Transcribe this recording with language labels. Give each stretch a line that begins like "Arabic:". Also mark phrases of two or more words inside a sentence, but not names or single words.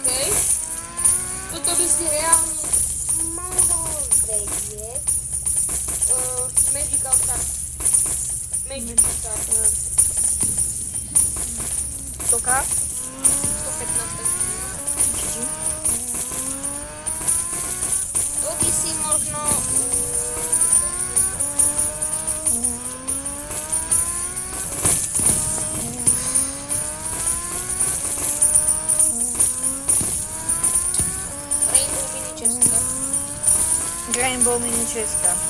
Slovak: Toto by si reálne mohol vedieť. Magical Card. Magical Card. 100k? 115. To by si možno... Rainbow Mini Česka.